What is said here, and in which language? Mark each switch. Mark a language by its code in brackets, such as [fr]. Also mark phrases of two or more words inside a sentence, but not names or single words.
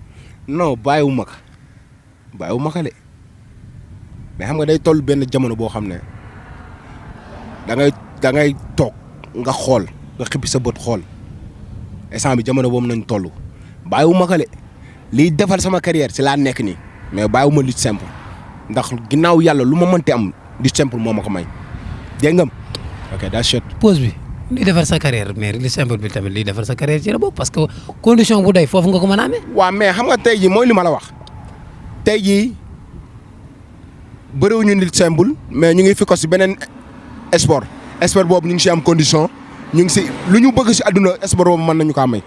[wo] non bàyyiwuma ko de mais xam nga day toll benn jamono boo xam ne da ngay toog nga xool nga xippi sa bët xool instant bi jamono boobu nañ toll bàyyiwuma ko de liy defal sama carrière si laa nekk nii mais bàyyiwuma [fr] lutte simple [wo] ndax ginnaaw yàlla lu ma mënti am [fr] lutte simple [wo] moo ma ko may dégg nga [en] ok that's it. [wo] pause bi liy defar sa carrière mais [fr] lutte simple [wo] bi tamit liy defar sa carrière ci la bokk [fr] parce que condition [wo] bu doy foofu nga ko mën a amee. waaw mais xam nga tey jii mooy li ma la wax tey jii bëriwuñu [fr] lutte simple [wo] mais ñu ngi fi ko si beneen sport boobu ñu ngi si am condition ñu ngi si lu ñu bëgg si àdduna sport boobu mën nañu kaa may.